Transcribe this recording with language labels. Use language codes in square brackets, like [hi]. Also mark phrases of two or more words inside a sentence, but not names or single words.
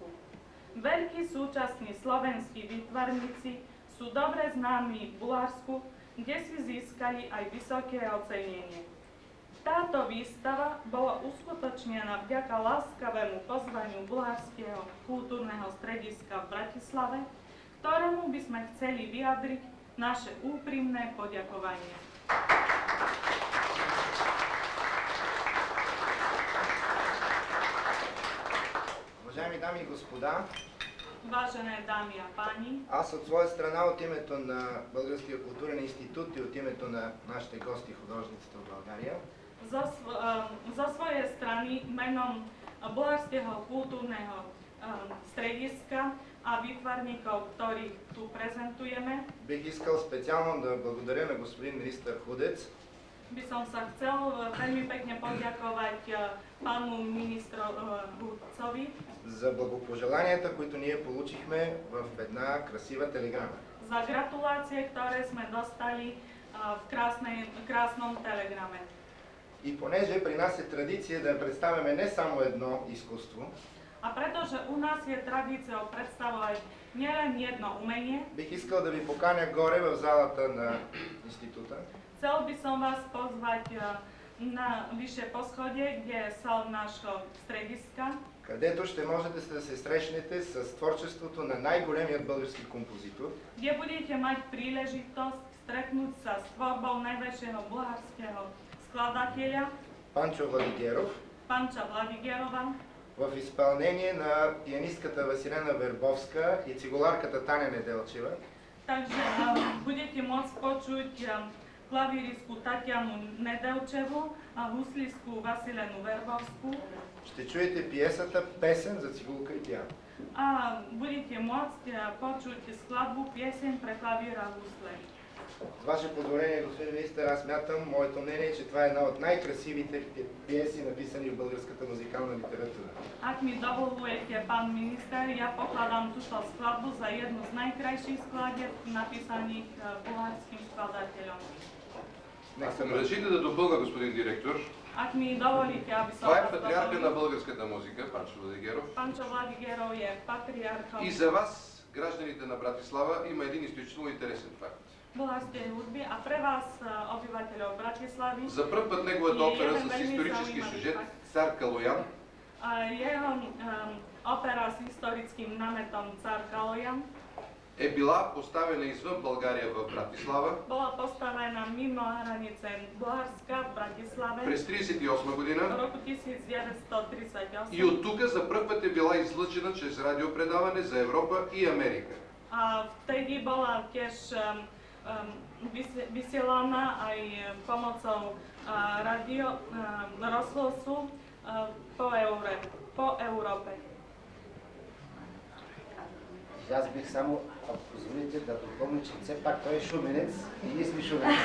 [sk] Veľkí súčasní slovenskí výtvarníci sú dobre známi v Bulharsku, kde si získali aj vysoké ocenenie. Táto výstava bola uskutočnená vďaka láskavému pozvaniu Bulharského kultúrneho strediska v Bratislave, ktorému by sme chceli vyjadriť naše úprimné poďakovanie. [bg] Уважаеми дами и господа, [sk] Vážené dámy a páni, [bg] аз от своя страна, от името на Българския културен институт и от името на нашите гости, художниците от България, [sk] zo svojej strany menom Bulharského kultúrneho strediska a výtvarníkov, ktorých tu prezentujeme, [bg] бих искал специално да благодаря на господин министър Худец [sk] by som sa chcel veľmi pekne poďakovať pánu Hudcovi [bg] за благопожеланията, които ние получихме в една красива телеграма. [sk] za gratulácie, ktoré sme dostali v krásnom telegrame. [bg] И понеже при нас е традиция да представяме не само едно изкуство, [sk] A pretože u nás je tradíciou predstavovať nielen jedno umenie, [bg] бих искал да ви поканя горе в залата на института, [sk] chcel by som vás pozvať na vyššie poschodie, kde je sál nášho strediska, [bg] където ще можете да се срещнете с творчеството на най-големият български композитор, [sk] kde budete mať príležitosť stretnúť sa s tvorbou najväčšieho bulharského skladateľa [bg] Панчо Владигеров, [sk] Панча Владигерова, [bg] в изпълнение на пианистката Василена Вербовска и цигуларката Таня Неделчева. [sk] Takže budete môcť počuť klavírisku Tatianu Nedelčevu a huslistku Vasilenu Verbovskú. [bg] Ще чуете пиесата "Песен за цигулка и пиано". [sk] A budete môcť počuť skladbu Piesен pre klavír a husle. [bg] С ваше позволение, господин министър, аз мятам, моето мнение, че това е една от най-красивите пиеси, написани в българската музикална литература. [sk] Ak mi dovolujete, pán minister, ja pokladám túto skladbu za jednu z najkrajších skladieb napísaných bulharským skladateľom. [bg] Ако ме разрешите да допълна, господин директор, [sk] Ak mi dovolíte, aby som [bg] това е [sk] vás [bg] патриарха на [sk] dovolil, [bg] българската музика, Панчо Владигеров. [sk] Панчо Владигеров je patriarchom [bg] И за вас, гражданите на Братислава, има един изключително интересен факт. [sk] bulharskej hudby a pre vás, obyvateľov Bratislavy, [bg] За първ път неговата опера с исторически сюжет "Цар Калоян" [sk] jeho opera s historickým námetom Car Kalojan [bg] е била поставена извън България в Братислава [sk] bola postavená mimo hranice Bulharska v Bratislave [bg] през 1938 [sk] v [bg] година [sk] roku 1938 [bg] и от тук за пръв път е била излъчена чрез радиопредаване за Европа и Америка. [sk] a vtedy bola tiež vysielaná aj pomocou rozhlasu po Európe. [bg] Аз бих само, ако позволите, да допълня, че все пак той е шуменец и ние сме шуменец.